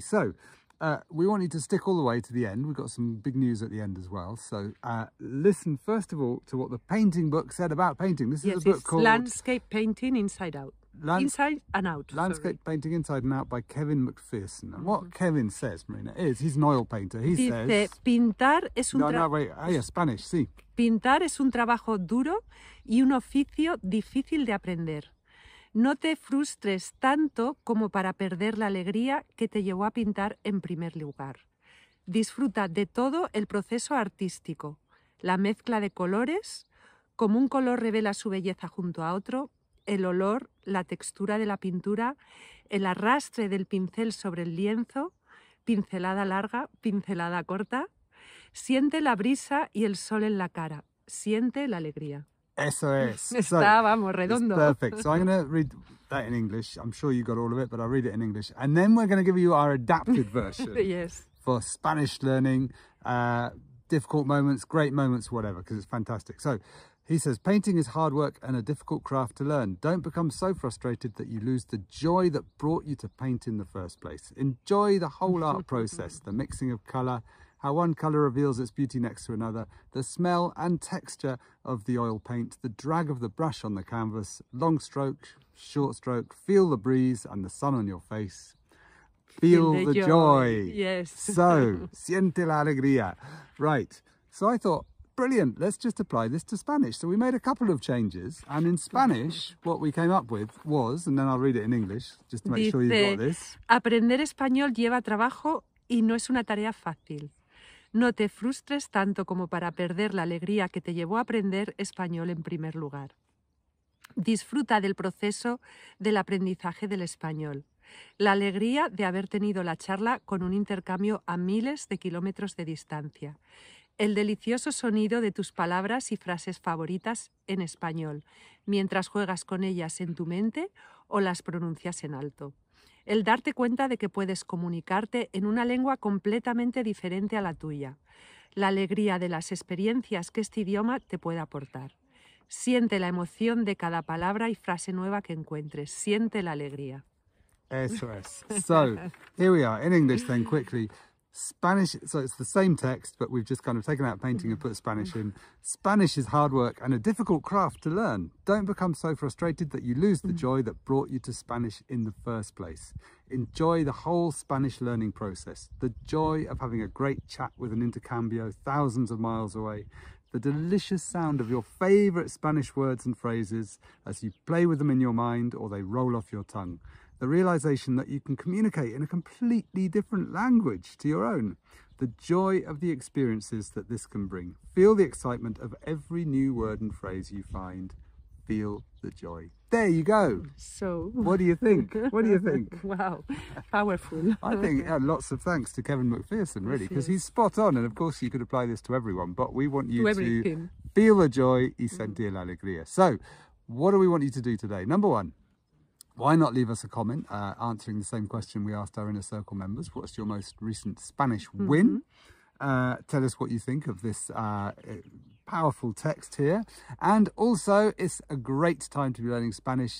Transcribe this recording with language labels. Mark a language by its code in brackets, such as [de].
[en] So we want you to stick all the way to the end. We've got some big news at the end as well. So listen first of all to what the painting book said about painting. This is a book called Landscape Painting Inside Out. Inside and Out. Landscape Painting Inside and Out by Kevin McPherson. And what Kevin says, Marina, is he's an oil painter. He says, [es] pintar es un Spanish, sí. Pintar es un trabajo duro y un oficio difícil de aprender. No te frustres tanto como para perder la alegría que te llevó a pintar en primer lugar. Disfruta de todo el proceso artístico, la mezcla de colores, como un color revela su belleza junto a otro, el olor, la textura de la pintura, el arrastre del pincel sobre el lienzo, pincelada larga, pincelada corta. Siente la brisa y el sol en la cara. Siente la alegría. Eso es. Está, vamos, redondo. [en] Perfect. So I'm going to read that in English. I'm sure you got all of it, but I'll read it in English. And then we're going to give you our adapted version. Yes. For Spanish learning, difficult moments, great moments, whatever, because it's fantastic. So he says, painting is hard work and a difficult craft to learn. Don't become so frustrated that you lose the joy that brought you to paint in the first place. Enjoy the whole art process, the mixing of colour, how one colour reveals its beauty next to another, the smell and texture of the oil paint, the drag of the brush on the canvas, long stroke, short stroke, feel the breeze and the sun on your face. Feel the joy. Yes. [es] So, siente la alegría. Right. [en] So I thought, brilliant, let's just apply this to Spanish. So we made a couple of changes, and in Spanish, what we came up with was, and then I'll read it in English, just to make sure you've got this. [es] Aprender español lleva trabajo y no es una tarea fácil. No te frustres tanto como para perder la alegría que te llevó a aprender español en primer lugar. Disfruta del proceso del aprendizaje del español. La alegría de haber tenido la charla con un intercambio a miles de kilómetros de distancia. El delicioso sonido de tus palabras y frases favoritas en español, mientras juegas con ellas en tu mente o las pronuncias en alto. El darte cuenta de que puedes comunicarte en una lengua completamente diferente a la tuya. La alegría de las experiencias que este idioma te puede aportar. Siente la emoción de cada palabra y frase nueva que encuentres. Siente la alegría. Eso es. [en] So, here we are in English then quickly. Spanish, so it's the same text, but we've just kind of taken out painting and put Spanish in. Spanish is hard work and a difficult craft to learn. Don't become so frustrated that you lose the joy that brought you to Spanish in the first place. Enjoy the whole Spanish learning process. The joy of having a great chat with an intercambio thousands of miles away. the delicious sound of your favorite Spanish words and phrases as you play with them in your mind or they roll off your tongue. The realization that you can communicate in a completely different language to your own. The joy of the experiences that this can bring. Feel the excitement of every new word and phrase you find. Feel the joy. There you go. So, What do you think? What do you think? wow, powerful. I think lots of thanks to Kevin McPherson, really, because he's spot on. And of course, you could apply this to everyone, but we want you To to everything. feel the joy [es] y sentir la alegría. [en] So, what do we want you to do today? Number one, why not leave us a comment answering the same question we asked our Inner Circle members? What's your most recent Spanish win? Tell us what you think of this powerful text here. And also, it's a great time to be learning Spanish.